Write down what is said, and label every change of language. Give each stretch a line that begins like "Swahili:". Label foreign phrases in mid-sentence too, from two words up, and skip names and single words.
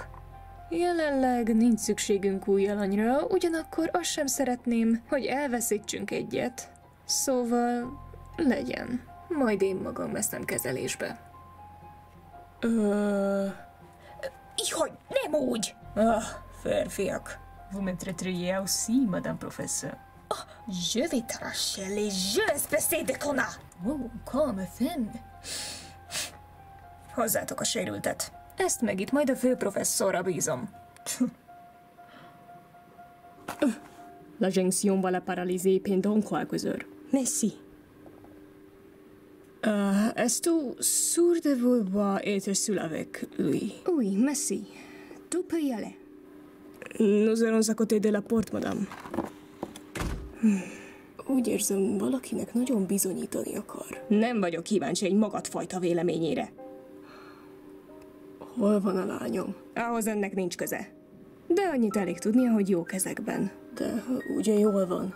Hungarian: Jelenleg nincs szükségünk új alanyra, ugyanakkor azt sem szeretném, hogy elveszítsünk egyet. Szóval legyen. Majd én magam veszem kezelésbe. Ihaj, nem úgy! Férfiak.
French: Vous m'entretriez aussi, madame professeur. Je vais t'arracher les yeux, espèce de connard! Oh, calme femme.
Hungarian: Hozzátok a sérültet. Ezt meg itt majd a főprofesszorra bízom.
French: La jonction va la paralyser pendant quelques heures. Merci. Est-ce sûr de vouloir être seul avec lui? Oui, merci. Tu peux y aller. Nous allons à côté de la porte, madame.
Hungarian: Úgy érzem, valakinek nagyon bizonyítani akar. Nem vagyok kíváncsi egy magadfajta véleményére. Hol van a lányom? Ahhoz önnek nincs köze. De annyit elég tudnia, hogy jó kezekben. De ugye jól van.